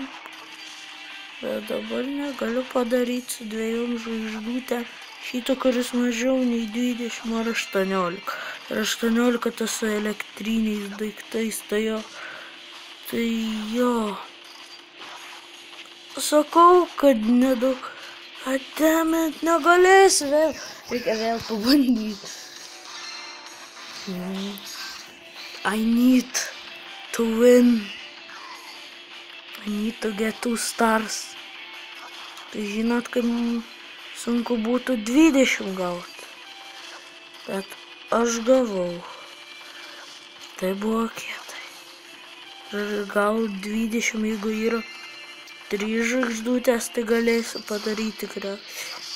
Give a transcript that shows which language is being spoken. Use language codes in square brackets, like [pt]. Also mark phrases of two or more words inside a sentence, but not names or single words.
[lt] Bet dabar negaliu padaryti su 2 žvaigždutėm šito, kuris mažiau nei 20 ar 18. Ir 18 tas su elektriniais daiktais, tai jo. Sakau, kad nedaug. Atemet, negalėsiu vėl. Reikia vėl pabandyti. [en] I need to win. I need to get 2 stars. [lt] Tai žinot, kaip sunku būtų 20 gauti. Bet aš gavau. Tai buvo kietai. Ir gal 20, jeigu yra 3 žvaigždutės, tai galėsiu padaryti tikriausiai.